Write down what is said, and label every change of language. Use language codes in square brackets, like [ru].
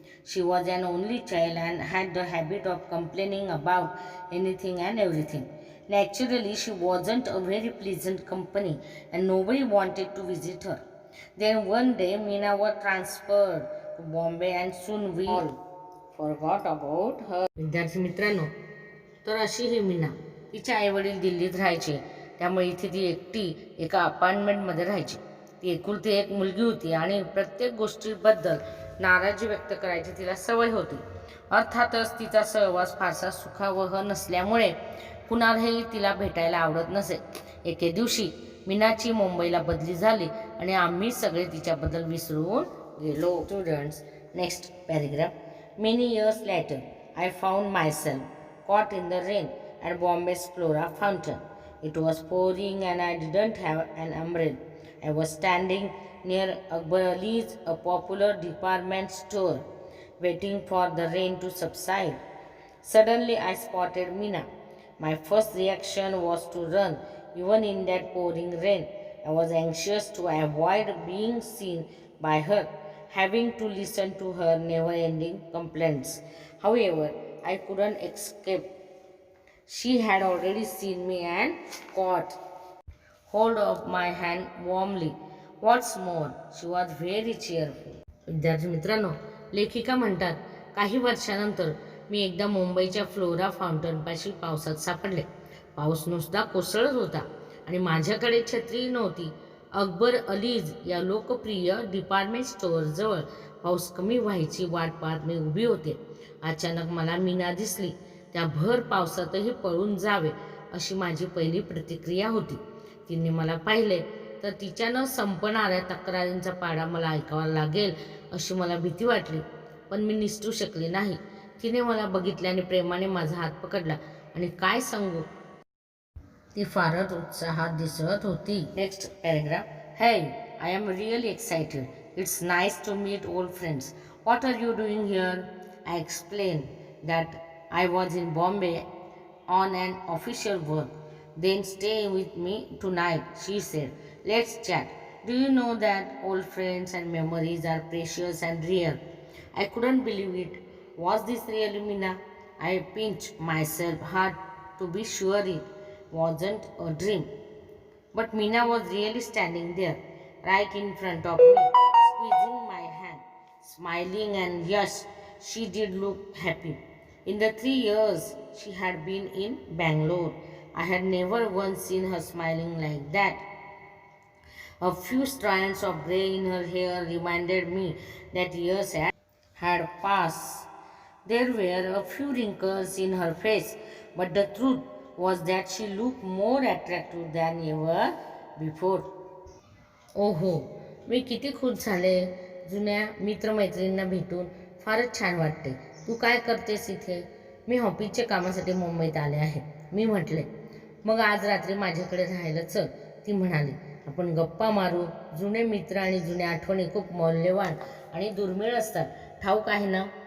[en] She was an only child and had the habit of complaining about anything and everything. Naturally, she wasn't a very pleasant company and nobody wanted to visit her. Then one day, Meena was transferred to Bombay and soon we all forgot about her. [mr] विद्यार्थी मित्रांनो, तर अशी ही मीना. तिचे आईवडील दिल्लीत राहायचे, त्यामुळे इथे ती एकटी एका अपार्टमेंटमध्ये राहायची. ती एकुलती एक मुलगी होती आणि प्रत्येक गोष्टीबद्दल नाराजी व्यक्त करायची तिला सवय होती. अर्थातच तिचा सहवास फारसा सुखावह नसल्यामुळे कुणालाही तिला भेटायला आवडत नसे. एके दिवशी मीनाची मुंबईला बदली झाली आणि आम्ही सगळे तिच्याबद्दल विसरून गेलो. [en] Students, next paragraph. Many years later I found myself caught in the rain at Bombay's Flora fountain. It was pouring and I didn't have an umbrella. I was standing near Akbar Ali's, a popular department store, waiting for the rain to subside. Suddenly I spotted Meena. My first reaction was to run, even in that pouring rain. I was anxious to avoid being seen by her, having to listen to her never-ending complaints. However, I couldn't escape. She had already seen me and caught hold of my hand warmly. What's more, she was very cheerful. [mr] विद्यार्थी मित्रांनो, लेखिका म्हणतात, काही वर्षानंतर मी एकदा मुंबईच्या flora फाउंटनपाशी पावसात सापडले. पाऊस नुसता कोसळत होता आणि माझ्याकडे छत्री नव्हती. अकबर अलीज या लोकप्रिय डिपार्टमेंट स्टोअरजवळ पाऊस कमी व्हायची वाट पाहत मी उभी होते. अचानक मला मीना दिसली. त्या भर पावसातही पळून जावे अशी माझी पहिली प्रतिक्रिया होती. तिने मला पाहिले तर तिच्या न संपणाऱ्या तक्रारींचा पाडा मला ऐकावा लागेल अशी मला भीती वाटली, पण मी निसटू शकले नाही. तिने मला बघितल्याने प्रेमाने माझा हात पकडला आणि काय सांगू, ती फारच उत्साहात दिसत होती. [en] Next paragraph. Hey, I am really excited. It's nice to meet old friends. What are you doing here? I explain that I was in Bombay on an official work. Then stay with me tonight, she said. Let's chat. Do you know that old friends and memories are precious and rare? I couldn't believe it. Was this really Meena? I pinched myself hard to be sure it wasn't a dream. But Meena was really standing there, right in front of me, squeezing my hand, smiling, and yes, she did look happy. In the 3 years she had been in Bangalore, I had never once seen her smiling like that. A few strands of grey in her hair reminded me that years had passed There were a few wrinkles in her face, but the truth was that she looked more attractive than ever before. [mr] ओहो, मी किती खुश झाले. जुन्या मित्रमैत्रिणींना भेटून फारच छान वाटते. तू काय करतेस इथे? मी ऑफिसच्या कामासाठी मुंबईत आले आहे, मी म्हटले. मग आज रात्री माझ्याकडे राहायला चल, ती म्हणाली. आपण गप्पा मारू. जुने मित्र आणि जुन्या आठवणी खूप मौल्यवान आणि दुर्मिळ असतात, ठाऊक आहे ना.